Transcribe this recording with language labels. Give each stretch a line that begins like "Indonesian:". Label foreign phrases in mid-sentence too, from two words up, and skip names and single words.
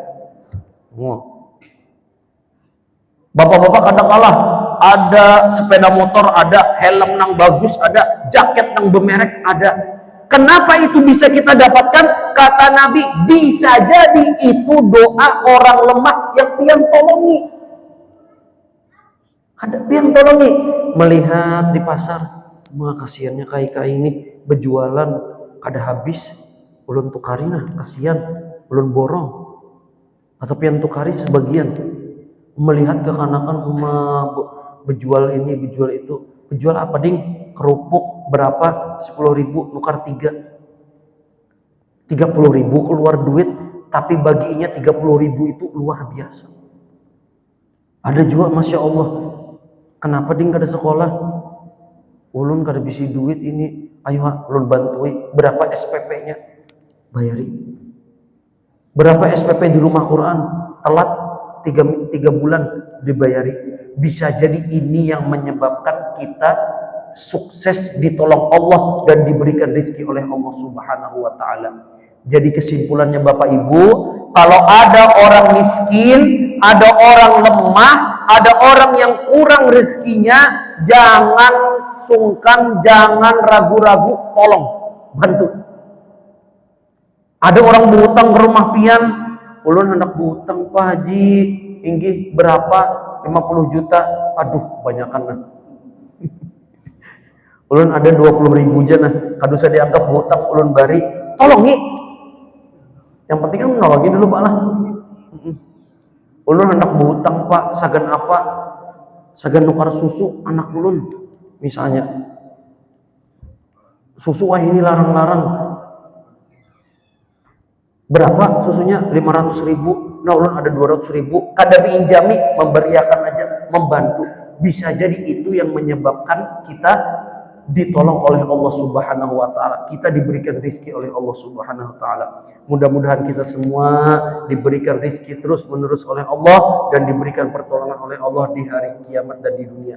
Banjar: Bapak-bapak kadang kalah, ada sepeda motor, ada helm nang bagus, ada jaket nang bermerek, ada.
Indonesian: Kenapa itu bisa kita dapatkan? Kata Nabi, bisa jadi itu doa orang lemah yang
Banjar: pian tolongi. Ada pian tolongi. Melihat di pasar, kasihannya kai-kai ini berjualan kada habis, ulun tukarina, kasihan, ulun borong. Atau pian tukari sebagian. Melihat kekanakan berjual ini, berjual itu. Berjual apa ding? Kerupuk berapa? 10.000 nukar 3. 30.000 keluar duit, tapi baginya 30.000 itu luar biasa. Ada juga
Arabic: ما شاء الله,
Banjar: kenapa ding kada sekolah? Ulun kada bisi duit ini, ayo ulun bantui. Berapa SPP-nya? Bayari. Berapa SPP di rumah Quran? Telat 3 bulan dibayari.
Indonesian: Bisa jadi ini yang menyebabkan kita sukses ditolong Allah dan diberikan rezeki oleh Allah
Arabic: سبحانه وتعالى.
Indonesian: Jadi kesimpulannya Bapak Ibu, kalau ada orang miskin, ada orang lemah, ada orang yang kurang rezekinya, jangan sungkan, jangan ragu-ragu, tolong, bantu.
Banjar: Ada orang berhutang ke rumah pian, ulun hendak berhutang Pak Haji, inggih berapa? 50 juta. Aduh, banyakan nah. Ulun ada 20.000 aja nah, kadu saya dianggap berhutang ulun bari, tolongi. Yang penting kan menolongi dulu Pak lah. Ulun hendak berhutang Pak, sagan apa? Sagan nukar susu anak ulun misalnya. Susu wah ini larang-larang. Berapa susunya? 500.000. Nah ulun ada 200.000. Kada diinjami, memberiakan aja, membantu.
Indonesian: Bisa jadi itu yang menyebabkan kita ditolong oleh Allah
Arabic: سبحانه وتعالى.
Indonesian: Kita diberikan rezeki oleh Allah
Arabic: سبحانه وتعالى.
Indonesian: Mudah-mudahan kita semua diberikan rezeki terus-menerus oleh Allah dan diberikan pertolongan oleh Allah di hari kiamat dan di dunia.